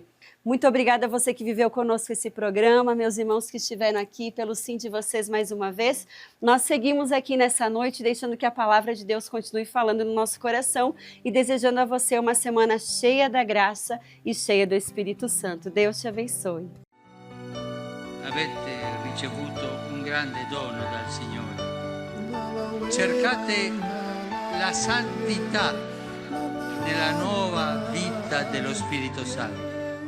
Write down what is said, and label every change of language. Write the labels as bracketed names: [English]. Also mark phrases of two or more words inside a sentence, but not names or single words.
[Portuguese] Muito obrigada a você que viveu conosco esse programa, meus irmãos que estiveram aqui, pelo sim de vocês mais uma vez. Nós seguimos aqui nessa noite, deixando que a palavra de Deus continue falando no nosso coração e desejando a você uma semana cheia da graça e cheia do Espírito Santo. Deus te abençoe. [Italian] Avete ricevuto un grande dono dal Signore. Cercate la santità nella nuova vita dello Spirito Santo.